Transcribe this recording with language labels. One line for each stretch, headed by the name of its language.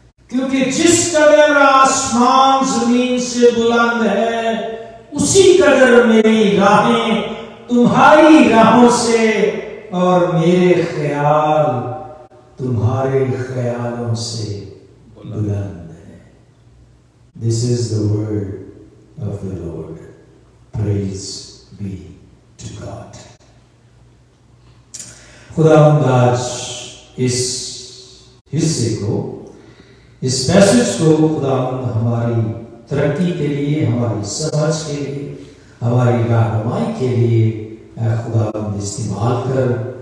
Urdu: کیونکہ جس قدر آسمان زمین سے بلند ہے اسی قدر میری راہیں تمہاری راہوں سے اور میرے خیال تمہارے خیالوں سے بلند ہے.
English: This is the word of the Lord. Praise be to God.
Urdu: خداوند آج اس حصے کو اس میسج کو خداوند ہماری ترقی کے لیے ہماری سمجھ کے لیے ہماری رہنمائی کے لیے خداوند استعمال کر.